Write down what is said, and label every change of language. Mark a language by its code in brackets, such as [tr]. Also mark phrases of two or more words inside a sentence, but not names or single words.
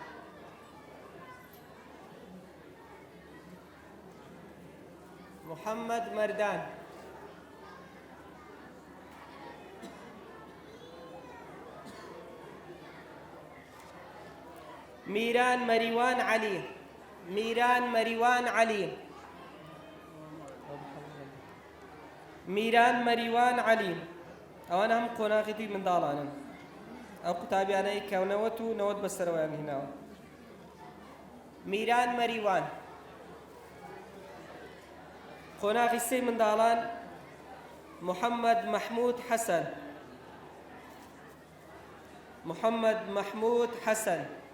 [ckb] محمد مردان ميران مريوان علي ميران مريوان علي ميران مريوان علي ئەوانە هەم قۆناغی منداڵانن ئەو قوتابیانەی کەونەوەت و 90 بەسەرەوەیان هێناوە میران مەریوان قۆناغی سێ منداڵان محەممەد مەحموود حەسەن محەممەد مەحموود حەسەن